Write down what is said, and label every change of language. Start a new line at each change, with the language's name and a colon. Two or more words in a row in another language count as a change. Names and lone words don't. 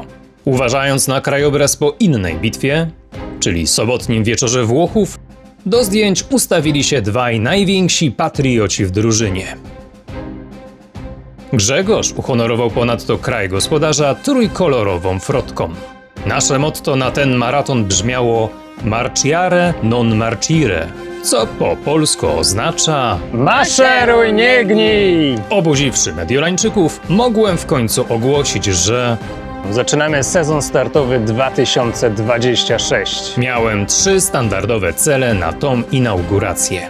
Polish: Uważając na krajobraz po innej bitwie, czyli sobotnim wieczorze Włochów, do zdjęć ustawili się dwaj najwięksi patrioci w drużynie. Grzegorz uhonorował ponadto kraj gospodarza trójkolorową frotką. Nasze motto na ten maraton brzmiało
Italian: Marciare non marcire,
Polish: co po polsku oznacza Maszeruj, nie gnij! Obudziwszy Mediolańczyków, mogłem w końcu ogłosić, że Zaczynamy sezon startowy 2026, miałem 3 standardowe cele na tą inaugurację.